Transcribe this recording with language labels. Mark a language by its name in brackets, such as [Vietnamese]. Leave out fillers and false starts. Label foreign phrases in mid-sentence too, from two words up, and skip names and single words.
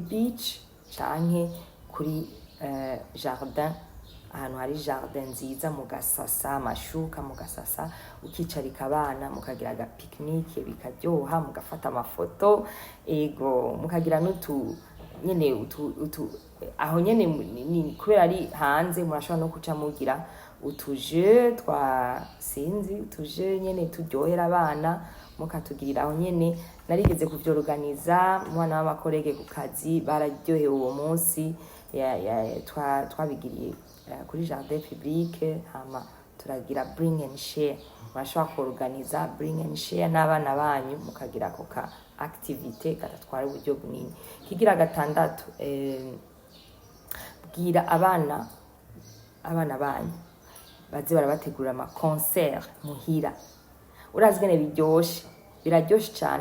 [Rundi] beach canke kuri jardin, ahantu hari jardin nziza, mugasasa amashuka, mugasasa ukicarika abana mukagira aga picnic bikaryoha, mugafata amafoto, ego mukagira n'utu nyene utu aho nyene ni kubera ari hanze murashobora no kuca mugira utuje twa sinzi, utuje nyene turyohera abana mukatugirira aho nyene. Narigeze kuvyorganiza umwana w'abakorege ku kazi, bararyohewe uwo munsi, twabigiriye kuri jardin public. [English] Hama turagira bring and share, [Rundi] murashobora kuorganiza [English] bring and share [Rundi] n'abana banyu mukagira ako ka activity katatwara uburyo bunini. Kigira gatandatu, bwira abana banyu baze barabategurira ama concert muhira. Urazi gene biraryoshe cyane.